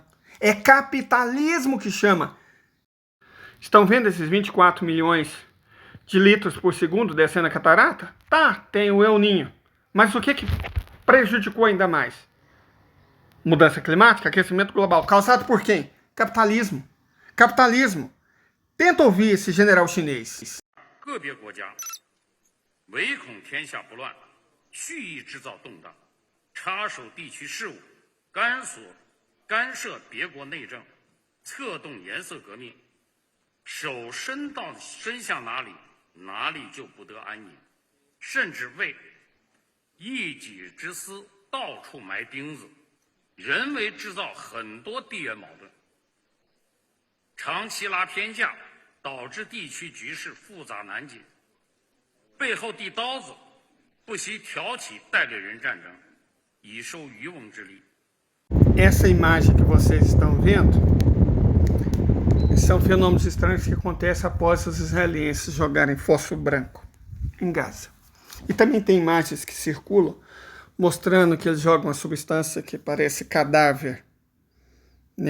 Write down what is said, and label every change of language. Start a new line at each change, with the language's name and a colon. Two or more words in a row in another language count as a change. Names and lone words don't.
Portuguese: É capitalismo que chama. Estão vendo esses 24 milhões de litros por segundo descendo a catarata? Tá, tem o El Niño. Mas o que prejudicou ainda mais? Mudança climática, aquecimento global. Causado por quem? Capitalismo. Capitalismo. Tenta ouvir esse general chinês.
Chinese: 个别国家唯恐天下不乱，蓄意制造动荡，插手地区事务，干涉别国内政，策动颜色革命，手伸向哪里，哪里就不得安宁，甚至为一己之私到处埋钉子，人为制造很多地缘矛盾，长期拉偏架，导致地区局势复杂难解，背后递刀子，不惜挑起代理人战争，以收渔翁之利。
Portuguese: Essa imagem que vocês estão vendo são fenômenos estranhos que acontecem após os israelenses jogarem fósforo branco em Gaza. E também tem imagens que circulam mostrando que eles jogam uma substância que parece cadáver, né?